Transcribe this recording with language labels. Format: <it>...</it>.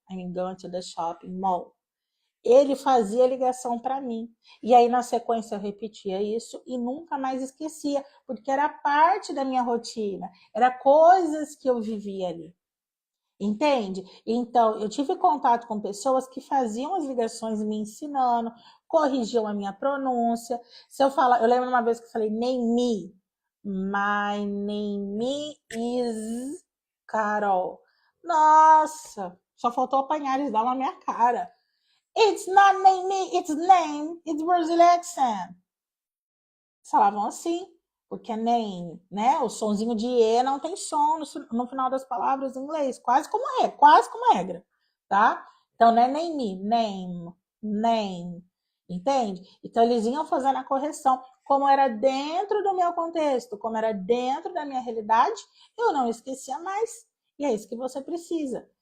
<en>I'm going to the shopping mall.</en> <pt>Ele fazia ligação para mim. E aí, na sequência, eu repetia isso e nunca mais esquecia, porque era parte da minha rotina, era coisas que eu vivia ali. Entende? Então, eu tive contato com pessoas que faziam as ligações me ensinando, corrigiam a minha pronúncia. Se eu falar, eu lembro uma vez que eu falei,</pt> <en>name me. My name is Carol.</en> <pt>Nossa, só faltou apanhar eles dar na minha cara.</pt> <en>It's not name, it's name, it's Brazilian accent.</en> <pt>Falavam assim, porque é name, né? O sonzinho de E não tem som no final das palavras em inglês, quase como regra, tá? Então não é name, entende? Então eles iam fazendo a correção, como era dentro do meu contexto, como era dentro da minha realidade, eu não esquecia mais. E é isso que você precisa.</pt>